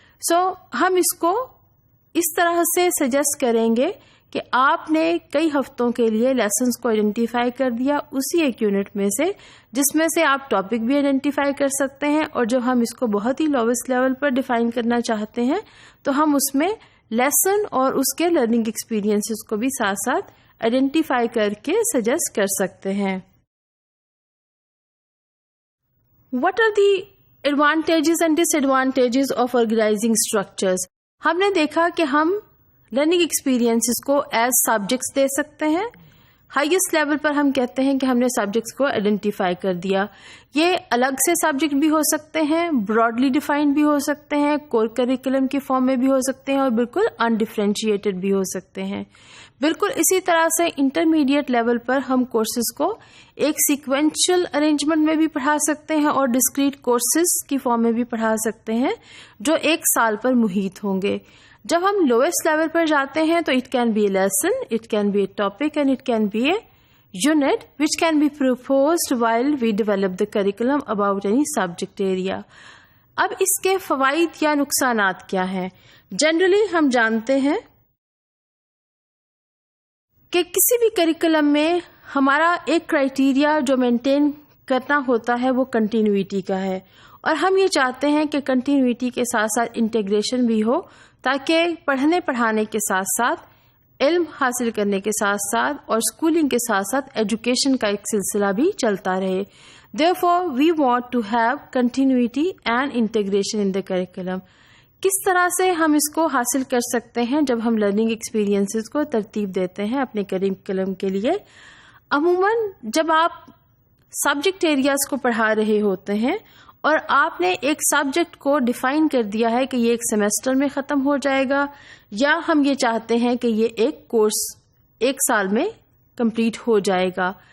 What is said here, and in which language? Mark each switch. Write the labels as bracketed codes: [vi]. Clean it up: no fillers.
[ur] سو ہم اس کو اس طرح سے سجیسٹ کریں گے کہ آپ نے کئی ہفتوں کے لیے لیسنز کو آئیڈینٹیفائی کر دیا اسی ایک یونٹ میں سے جس میں سے آپ ٹاپک بھی آئیڈینٹیفائی کر سکتے ہیں, اور جب ہم اس کو بہت ہی لوویسٹ لیول پر ڈیفائن کرنا چاہتے ہیں تو ہم اس میں لیسن اور اس کے لرننگ ایکسپیرینسز کو بھی ساتھ ساتھ آئیڈینٹیفائی کر کے سجیسٹ کر سکتے ہیں. [en] What are the advantages and disadvantages of organizing structures? [ur] ہم نے دیکھا کہ ہم لرننگ ایکسپیرینسز کو ایز سبجیکٹس دے سکتے ہیں. ہائیسٹ لیول پر ہم کہتے ہیں کہ ہم نے سبجیکٹس کو آئیڈینٹیفائی کر دیا. یہ الگ سے سبجیکٹ بھی ہو سکتے ہیں, براڈلی ڈیفائنڈ بھی ہو سکتے ہیں, کور کریکولم کی فارم میں بھی ہو سکتے ہیں, اور بالکل انڈیفرینشیٹڈ بھی ہو سکتے ہیں. بالکل اسی طرح سے انٹرمیڈیٹ لیول پر ہم کورسز کو ایک سیکوینشل ارینجمنٹ میں بھی پڑھا سکتے ہیں اور ڈسکریٹ کورسز کی فارم میں بھی پڑھا سکتے ہیں جو ایک سال پر محیط ہوں گے. جب ہم لوئسٹ لیول پر جاتے ہیں تو [en] It can be a lesson, it can be a topic, and it can be a unit which can be proposed while we develop the curriculum about any subject area. [ur] اب اس کے فوائد یا نقصانات کیا ہیں؟ جنرلی ہم جانتے ہیں کہ کسی بھی کریکولم میں ہمارا ایک کرائیٹیریا جو مینٹین کرنا ہوتا ہے وہ کنٹینیوٹی کا ہے, اور ہم یہ چاہتے ہیں کہ کنٹینیوٹی کے ساتھ ساتھ انٹیگریشن بھی ہو تاکہ پڑھنے پڑھانے کے ساتھ ساتھ علم حاصل کرنے کے ساتھ ساتھ اور اسکولنگ کے ساتھ ساتھ ایجوکیشن کا ایک سلسلہ بھی چلتا رہے. [en] Therefore, we want to have continuity and integration in the curriculum. [ur] کس طرح سے ہم اس کو حاصل کر سکتے ہیں جب ہم لرننگ ایکسپیرینسز کو ترتیب دیتے ہیں اپنے کریکولم کے لیے؟ عموماً جب آپ سبجیکٹ ایریاز کو پڑھا رہے ہوتے ہیں اور آپ نے ایک سبجیکٹ کو ڈیفائن کر دیا ہے کہ یہ ایک سیمسٹر میں ختم ہو جائے گا, یا ہم یہ چاہتے ہیں کہ یہ ایک کورس ایک سال میں کمپلیٹ ہو جائے گا.